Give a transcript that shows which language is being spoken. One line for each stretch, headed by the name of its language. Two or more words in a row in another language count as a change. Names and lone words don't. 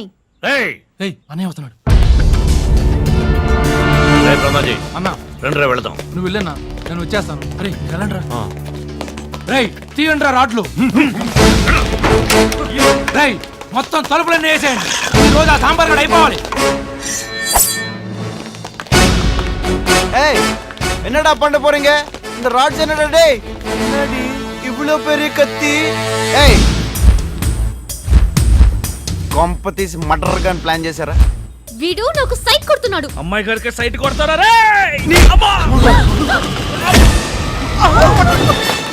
Telugu: అన్నయ్య వస్తున్నాడు. అన్నా రండి, వెళదాం. నువ్వు వెళ్ళన్నా, నేను వచ్చేస్తాను. అరే వెళ్ళండి రా. రేయ్, తీయండి రా రాడ్లు. రేయ్, మొత్తం తలుపులన్నీ వేసేయండి. ఈ రోజు ఆ సాంబార్ గడ అయిపోవాలి.
Tamil: என்னடா பண்ண போறீங்க? இந்த ராட்ஸ் என்னடா டேய்? என்னடி இவ்ளோ பெரிய கத்தி? ஏய்,
Telugu: కొంపతీసి మర్డర్ గన్ ప్లాన్ చేశారా? వీడు నాకు సైట్ కొడుతున్నాడు. అమ్మాయి గారికి సైట్ కొడతారా రే?